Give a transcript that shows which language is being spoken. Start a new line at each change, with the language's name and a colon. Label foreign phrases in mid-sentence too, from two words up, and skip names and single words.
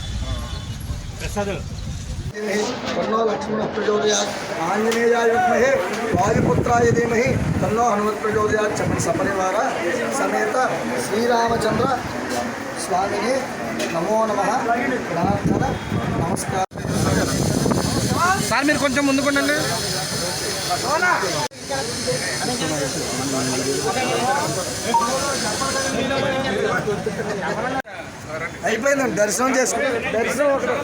Sanskrit: तन्नो लक्ष्मण प्रचोदयात् आंजनेयाय विद्महे वायुपुत्राय धीमहि तन्नो हनुमत् प्रचोदयात् सपरिवार समेत श्रीरामचंद्र स्वामिने नमो नमः प्रार्थना नमस्कार.
Telugu: సార్ మీరు కొంచెం ముందుకోండి. అయిపోయిందండి దర్శనం చేసుకుని దర్శనం